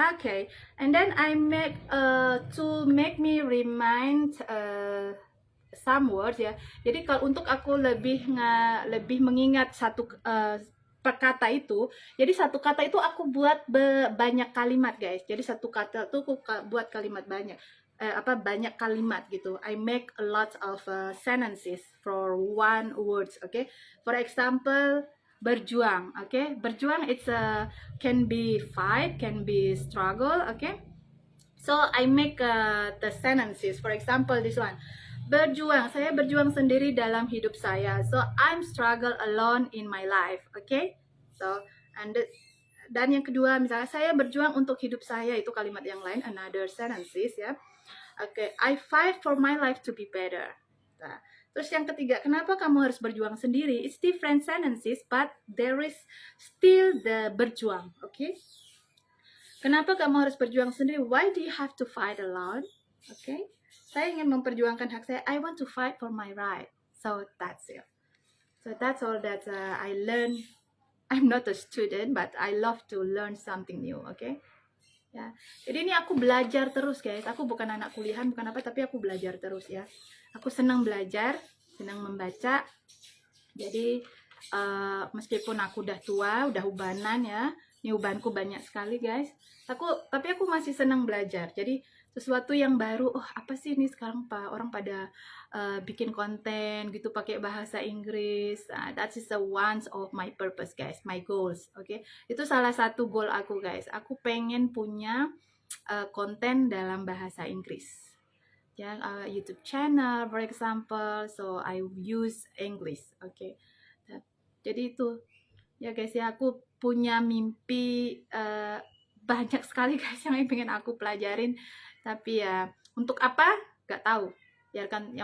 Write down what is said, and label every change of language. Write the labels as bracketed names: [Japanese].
[English] Okay, and then I make to make me remind some words ya. [Indonesian] Jadi kalau untuk aku lebih mengingat satu per kata itu, jadi satu kata itu aku buat banyak kalimat guys. Jadi satu kata itu aku buat kalimat banyak, banyak kalimat gitu. [English] I make a lot of sentences for one words, okay? For example, berjuang, okay? Berjuang it's can be fight, can be struggle, okay? So I make the sentences. For example, this one. Berjuang, saya berjuang sendiri dalam hidup saya. So I'm struggle alone in my life, okay? [Indonesian] So dan yang kedua, misalnya saya berjuang untuk hidup saya, itu kalimat yang lain, another sentences ya. [English] Okay, I fight for my life to be better. [Indonesian] Nah, terus yang ketiga, kenapa kamu harus berjuang sendiri? [English] It's different sentences, but there is still the berjuang, okay? [Indonesian] Kenapa kamu harus berjuang sendiri? [English] Why do you have to fight alone? Okay? Saya ingin memperjuangkan hak saya. I want to fight for my right. So that's it. So that's all that I learned. I'm not a student, but I love to learn something new. Okay? Ya. [Indonesian] Jadi ini aku belajar terus guys. Aku bukan anak kuliahan, bukan apa, tapi aku belajar terus ya. Aku senang belajar, senang membaca. Jadi meskipun aku udah tua, udah ubanan ya. Ini ubanku banyak sekali guys. Tapi aku masih senang belajar. Jadi sesuatu yang baru, oh apa sih ini sekarang orang pada bikin konten gitu pakai bahasa Inggris. [English] That is the one of my purpose guys, my goals, okay? [Indonesian] Itu salah satu goal aku guys. Aku pengen punya konten dalam bahasa Inggris. [English] Ya, YouTube channel for example, so I use English, okay? [Indonesian] Jadi itu ya guys ya, aku punya mimpi banyak sekali guys yang pengen aku pelajarin, tapi ya untuk apa gak tahu ya kan.